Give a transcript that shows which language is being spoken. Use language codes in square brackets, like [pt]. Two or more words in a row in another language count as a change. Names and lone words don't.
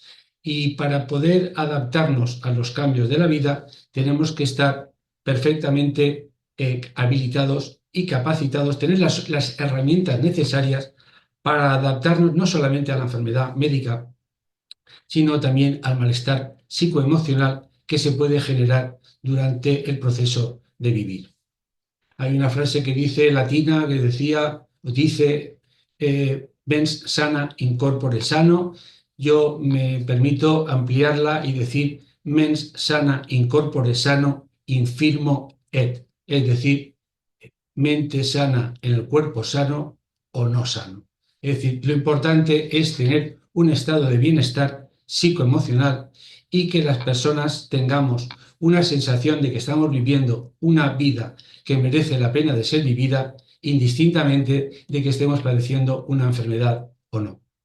[es] Y para poder adaptarnos a los cambios de la vida, tenemos que estar perfectamente habilitados y capacitados, tener las herramientas necesarias para adaptarnos no solamente a la enfermedad médica, sino también al malestar psicoemocional que se puede generar durante el proceso de vivir. Hay una frase que dice latina que dice [la] mens sana in corpore sano. [es] Yo me permito ampliarla y decir [la] mens sana in corpore sano infirmo et, [es] es decir, mente sana en el cuerpo sano o no sano. Es decir, lo importante es tener un estado de bienestar psicoemocional y que las personas tengamos una sensación de que estamos viviendo una vida que merece la pena de ser vivida, indistintamente de que estemos padeciendo una enfermedad o no.